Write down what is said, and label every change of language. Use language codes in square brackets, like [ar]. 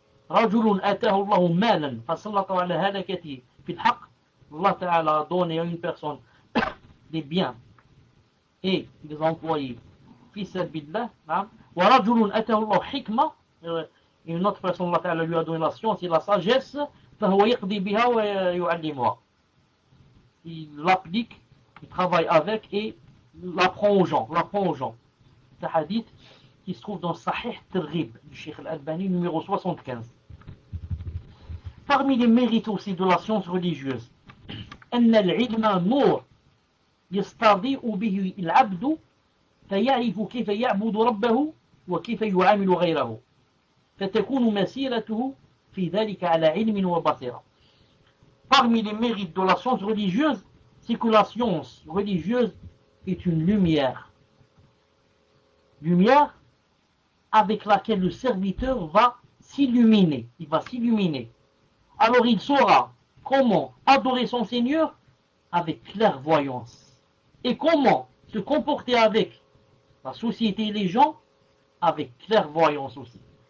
[ar] رجل أتاه الله مالا فسلط على هلكته في الحق الله تعالى دوني [fr] à une personne des biens et des employés [ar] في سبيل الله نعم ورجل أتاه الله حكمة [fr] et une autre personne [ar] الله تعالى [fr] lui a donné la science et la sagesse [ar] فهو يقضي بها ويعلمها [fr] il l'applique il travaille avec et l'apprend aux gens ce hadith qui se trouve dans Sahih Tirghib du Cheikh Al-Albani numéro 75. Parmi les mérites aussi de la science religieuse, [ar] أَنَّ الْعِلْمَ نُورٍ يَسْتَضِيءُ بِهِ الْعَبْدُ فَيَعْرِفُ كَيْفَ يَعْبُدُ رَبَّهُ وَكَيْفَ يُعَامِلُ غَيْرَهُ فَتَكُونُ مَسِيرَتُهُ فِي ذَلِكَ عَلَى عِلْمٍ وَبَصِيرَةٍ. [fr] Parmi les mérites de la science religieuse, c'est que la science religieuse est une lumière. Lumière avec laquelle le serviteur va s'illuminer. Il va s'illuminer. Alors il saura comment adorer son Seigneur avec clairvoyance et comment se comporter avec la société et les gens avec clairvoyance aussi.